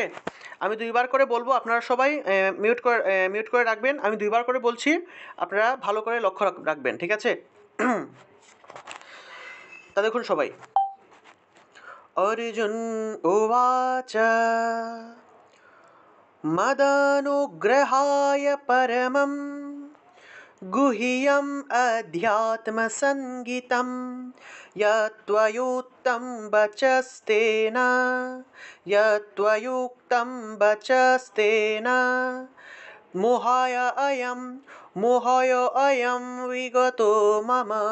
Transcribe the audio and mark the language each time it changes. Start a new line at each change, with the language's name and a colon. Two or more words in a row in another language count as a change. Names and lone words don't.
Bangla: আমি 2বার করে বলবো, আপনারা সবাই মিউট করে রাখবেন। আমি 2বার করে বলছি, আপনারা ভালো করে লক্ষ্য রাখবেন, ঠিক আছে? তা দেখুন সবাই,
Sanskrit: অর্জুন উবাচ মদনুগ্রহায় পরমম গুহ্যম অধ্যাত্মসঙ্গীতম यत्त्वयुक्तं वचस्तेन मोहाय अयं विगतो मम